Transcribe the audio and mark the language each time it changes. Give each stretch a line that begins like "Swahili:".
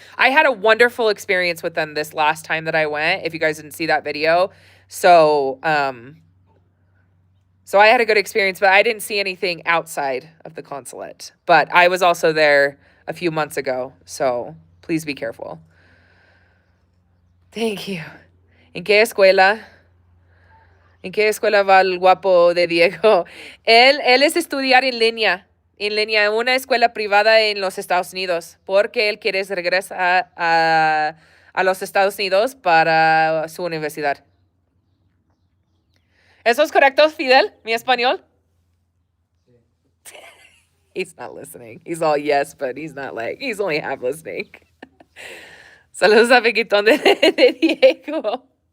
English: I had a wonderful experience with them this last time that I went, if you guys didn't see that video. So, so I had a good experience, but I didn't see anything outside of the consulate. But I was also there a few months ago, so please be careful. Thank you.
Spanish: ¿En qué escuela? ¿En qué escuela va el guapo de Diego? Él es estudiar en línea en una escuela privada en los Estados Unidos, porque él quiere regresar a los Estados Unidos para su universidad. ¿Eso es correcto, Fidel? Mi español?
English: He's not listening. He's all yes, but he's not like, he's only half listening.
Spanish: Saludos a Viquitón de Diego.